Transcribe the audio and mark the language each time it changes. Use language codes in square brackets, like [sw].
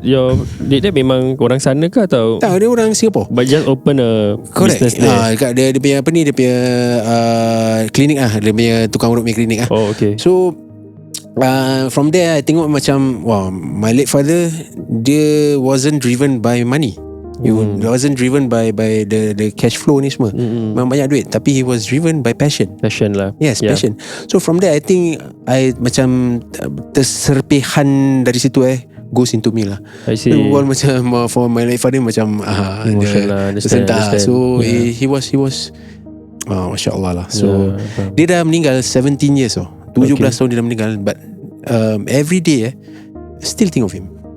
[ms] your dia memang orang sana ke atau? Tak, dia orang Singapore. [en] But just open a business there. [ms] Kat dia punya dia punya klinik dia punya tukang urut punya klinik [en] Oh, okay. So from there I [ms] tengok macam, [en] wow, my late father, dia wasn't driven by money. He wasn't driven by the cash flow ni semua. [ms] Memang banyak duit, tapi [en] he was driven by passion lah. Yes, passion. So from there I think I [ms] macam terserpihan dari situ [en] goes into me lah. I see. Well, macam for my late father macam emotion lah, understand. So he was Masya Allah lah. [ms] So dia dah meninggal [en] 17 years [ms] 17 tahun dia dah meninggal. [en] But every day still think of him.